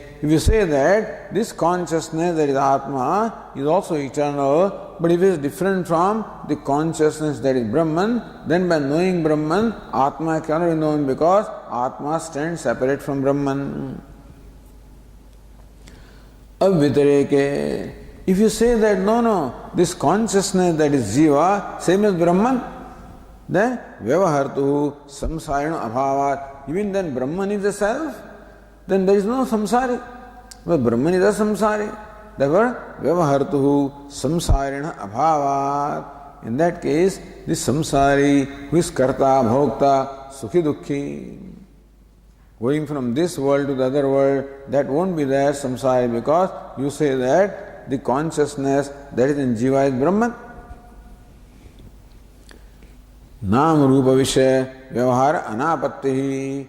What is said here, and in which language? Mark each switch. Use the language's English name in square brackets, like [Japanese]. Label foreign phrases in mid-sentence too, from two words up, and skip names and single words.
[English] If you say that this consciousness that is Atma is also eternal, but if it is different from the consciousness that is Brahman, then by knowing Brahman, Atma cannot be known because Atma stands separate from Brahman. [Sanskrit] Avvitareke. [English] If you say that no, this consciousness that is Jiva, same as Brahman, then [Sanskrit] Vyavahartu samsarina abhavat. [English] Even then Brahman is the self, then there is no samsari. But Brahman is a samsari. Therefore, [Sanskrit] Vyavahartuhu samsarina abhavat. [English] In that case, this samsari who is karta, bhokta, [Sanskrit] sukhi dukhi, [English] going from this world to the other world, that won't be there, samsari, because you say that the consciousness that is in Jiva is Brahman. [Sanskrit] Nam Rupa Vishaya Vyavahara Anapattihi.